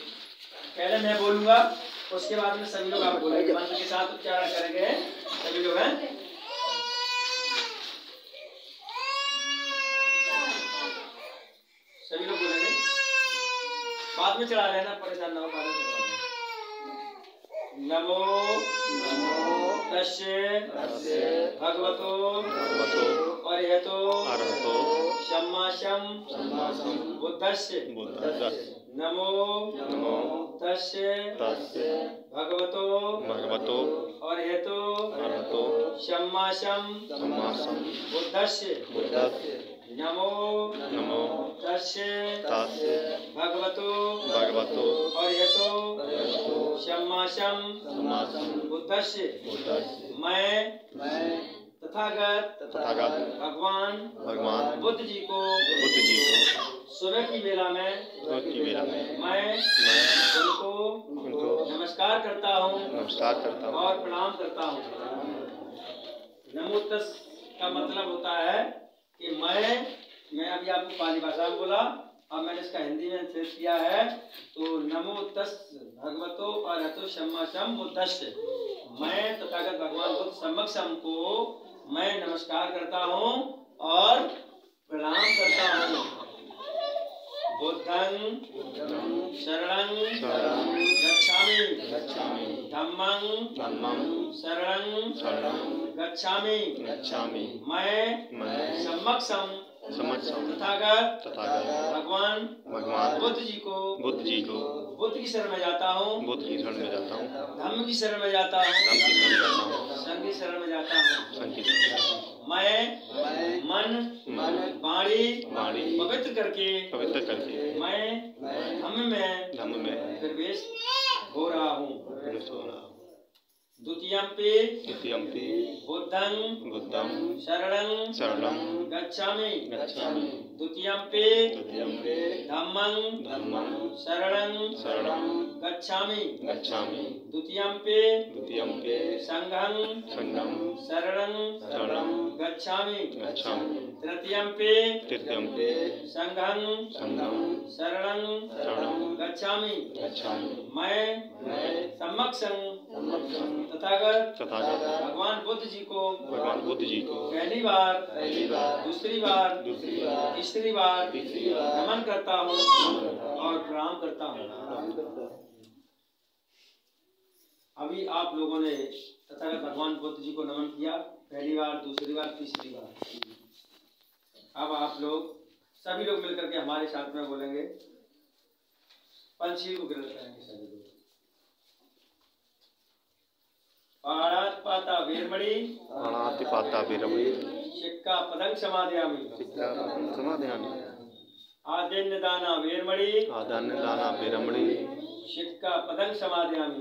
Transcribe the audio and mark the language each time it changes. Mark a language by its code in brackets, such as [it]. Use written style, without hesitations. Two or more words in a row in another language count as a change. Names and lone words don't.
[hi] पहले मैं बोलूंगा, उसके बाद में सभी लोग आप बोलेंगे, मंत्र के साथ उच्चारण करेंगे सभी लोग हैं। सभी लोग बोलेंगे, बाद में चढ़ा लेना, परेशान ना हो, बाद में चढ़ा लेना। [pi] नमो तस्से भगवतो अरहतो सम्मा बुद्धस्से। नमो तस्से भगवतो अरहतो सम्मा बुद्धस्से। नमो तस्से भगवतो अरहतो सम्मा बुद्धस्से। [hi] मैं तथागत भगवान बुद्ध जी को सुबह की बेला में मैं उनको नमस्कार करता हूँ और प्रणाम करता हूँ। [pi] नमो तस् [hi] का मतलब होता है कि मैं अभी आपको पाली भाषा में बोला, अब मैंने इसका हिंदी में ट्रांसलेट किया है। [pi] तो नमो तस् भगवतो अरहतो सम्मा बुद्धस्से। [hi] मैं तथागत भगवान बुद्ध समक्षम को मैं नमस्कार करता हूँ और प्रणाम करता हूँ। [pi] बुद्धं शरणं गच्छामि, धम्मं शरणं गच्छामि। [hi] मैं समक्षम तथागत भगवान बुद्ध जी को बुद्ध की शरण में जाता हूँ, धम्म की शरण में जाता हूँ, संघ की शरण में जाता हूँ। मैं मन वाणी पवित्र करके मैं धम्म में प्रवेश हो रहा हूँ। [pi] द्वितीयम्पि बुद्धं शरणं गच्छामि। द्वितीयम्पि धम्मं शरणं गच्छामि। द्वितीयम्पि संघं शरणं गच्छामि। तृतीयम्पि संघं शरणं गच्छामि। [hi] मैं समक्षं तथागत भगवान बुद्ध जी को पहली बार दूसरी बार तीसरी बार नमन करता हूँ और प्रणाम करता हूँ। अभी आप लोगों ने तथागत भगवान बुद्ध जी को नमन किया, पहली बार दूसरी बार तीसरी बार। अब आप लोग सभी लोग मिलकर के हमारे साथ में बोलेंगे, पंचशील को ग्रहण करेंगे सभी लोग। [pi] पाणातिपाता वीरमणि पाणातिपाता वीरमणि शिक्का पदं समादयामि शिक्का पदं समादयामि आदिन्यदाना वीरमणि आदान्यदाना वीरमणि शिक्का पदं समादयामि